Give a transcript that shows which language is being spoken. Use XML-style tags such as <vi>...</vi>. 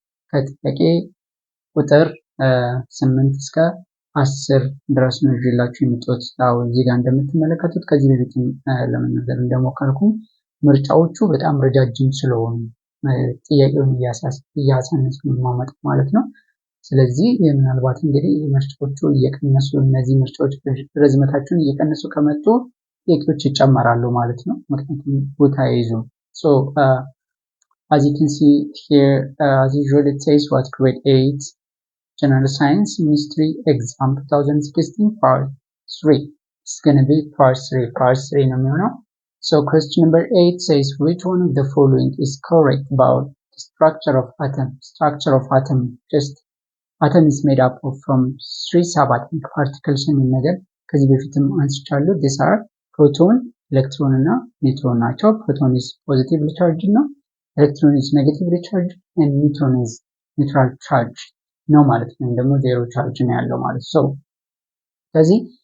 <am>ከጥያቄ ቁጥር 8 እስከ 10 ድረስ ነው ይዤላችሁ የመጣሁት። እዚህ ጋር እንደምትመለከቱት ከዚህ በፊትም ለመናገር እንደሞከርኩኝ ምርጫዎቹ በጣም ረጃጅም ስለሆኑ ጥያቄውን እያሳነሱ ማመጣ ማለት ነው። ስለዚህ ምናልባት እንግዲህ ምርጫዎቹ እየቀነሱ እነዚህ ምርጫዎች ርዝመታቸውን እየቀነሱ ከመጡ ጥያቄዎች ይጨመራሉ ማለት ነው። ምክንያቱም ቦታ ይይዙ።</am> <en>As you can see here, as usual it says what grade 8 General Science Ministry Exam 2016 Part 3. It's going to be Part 3</en> <am>ነው የሚሆነው.</am> <en>So question number 8 says which one of the following is correct about the structure of atom? Structure of atom, just atom is made up of from 3 subatomic particles</en> <am>የሚል ነገር ከዚህ በፊትም አንስቻለሁ.</am> <en>These are proton, electron እና neutron</en> <am>ናቸው.</am> <en>Proton is positively charged</en> <am>ነው.</am> <en>Electron is negatively charged and neutron is neutral charge</en> <am>ነው ማለት ነው። ደግሞ ዜሮ ቻርጅ ነው ያለው ማለት ነው። ስለዚህ</am>